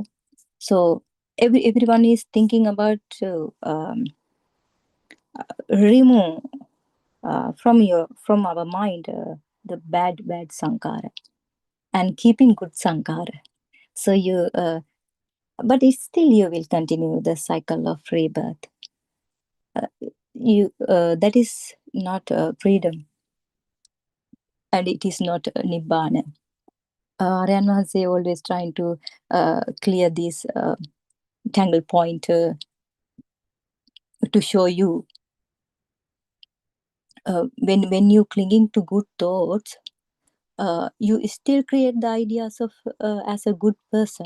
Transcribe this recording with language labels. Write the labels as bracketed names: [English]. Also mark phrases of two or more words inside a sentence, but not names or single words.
[English] So everyone is thinking about remove from our mind the bad Sankara and keeping good Sankara. So you but still you will continue the cycle of rebirth. You that is not freedom, and it is not nibbana. Arahant Wahanse always trying to clear this tangle point to show you when you clinging to good thoughts, you still create the ideas of as a good person.